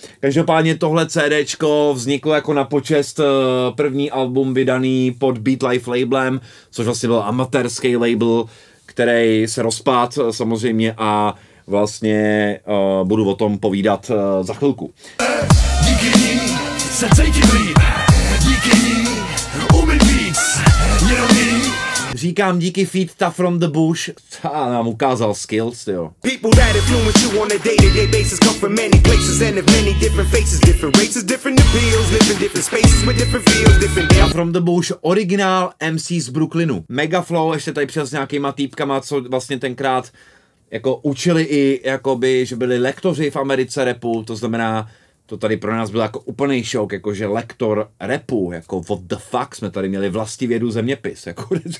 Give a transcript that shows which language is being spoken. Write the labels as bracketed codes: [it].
[cs] Každopádně tohle CDčko vzniklo jako na počest první album vydaný pod Beat Life labelem, což vlastně byl amatérský label, který se rozpad samozřejmě a vlastně budu o tom povídat za chvilku. Díky ní se cítím líp, díky ní umím víc, jenom ní. Říkám díky Feed Ta from the Bush. A nám ukázal skills, jo. [en] People that influence you on a day-to-day basis come from many places and have many different faces, different races, different appeals, live in different spaces with different feels, different [cs] Ta from the Bush, originál MC z Brooklynu. Megaflow ještě tady přes nějakýma týpkama, co vlastně tenkrát jako učili i, jakoby, že byli lektoři v Americe rapu, to znamená, to tady pro nás byl jako úplný šok, jakože lektor rapu, jako [en] what the fuck, [cs] jsme tady měli vlastivědu zeměpis, jako.